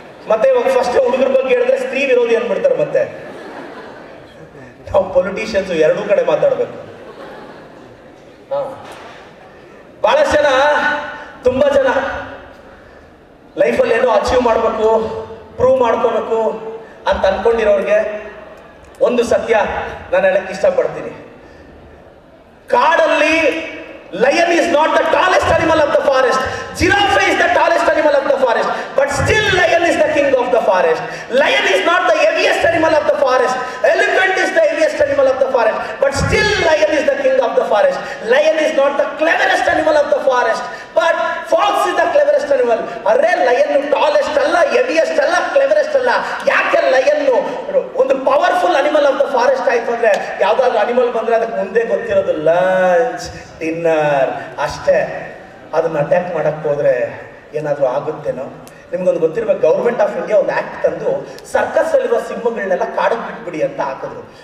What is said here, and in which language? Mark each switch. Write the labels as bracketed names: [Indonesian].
[Kannada] ಮತ್ತೆ ಇವಾಗ ಫಸ್ಟ್ ಹುಡುಗರ ಬಗ್ಗೆ ಹೇಳಿದ್ರೆ ಸ್ತ್ರೀ ವಿರೋಧಿ ಅಂದ್ಬಿಡ್ತಾರೆ. ಮತ್ತೆ ನಾವು ಪೊಲಿಟಿಷಿಯನ್ಸ್ ಎರಡೂ ಕಡೆ ಮಾತಾಡ್ಬೇಕು. ಬಹಳಷ್ಟು ಜನ, ತುಂಬಾ ಜನ ಲೈಫಲ್ಲಿ ಏನೋ ಅಚೀವ್ ಮಾಡಬೇಕು, ಪ್ರೂವ್ ಮಾಡ್ಕೋಬೇಕು ಅಂತ ಅನ್ಕೊಂಡಿರೋರಿಗೆ ಒಂದು ಸತ್ಯ ನಾನು ಹೇಳಕ್ಕೆ ಇಷ್ಟಪಡ್ತೀನಿ. ಕಾಡಲ್ಲಿ lion [English] is not the tallest animal of the forest. Giraffe is the tallest animal of the forest, but still lion is the king of the forest. Lion is not the heaviest animal of the forest. Elephant is the heaviest animal of the forest, but still lion is the king of the forest. Lion is not the cleverest animal of the forest, but fox is the cleverest animal. [Kannada] ಅರೆ lion tallest ಅಲ್ಲ, heaviest ಅಲ್ಲ, ಕ್ಲೆವರೆಸ್ಟ್ ಅಲ್ಲ. ಯಾಕೆ lion ಒಂದು [English] powerful animal of the forest [Kannada] ಆಯ್ತು ಅಂದ್ರೆ, ಯಾವ್ದಾದ್ರು animal ಬಂದ್ರೆ ಅದಕ್ಕೆ ಮುಂದೆ ಗೊತ್ತಿರೋದು ಲಂಚ್, ಡಿನ್ನರ್ ಅಷ್ಟೇ. ಅದನ್ನ ಅಟ್ಯಾಕ್ ಮಾಡಕ್ ಹೋದ್ರೆ ಏನಾದ್ರೂ ಆಗುತ್ತೇನೋ? ನಿಮ್ಗೊಂದು ಗೊತ್ತಿರ್ಬೇಕು, ಗೌರ್ಮೆಂಟ್ ಆಫ್ ಇಂಡಿಯಾ ಒಂದು ಆಕ್ಟ್ ತಂದು ಸರ್ಕಸ್ ಅಲ್ಲಿರೋ ಸಿಂಹಗಳನ್ನೆಲ್ಲ ಕಾಡಕ್ಕೆ ಬಿಟ್ಬಿಡಿ ಅಂತ ಹಾಕಿದ್ರು.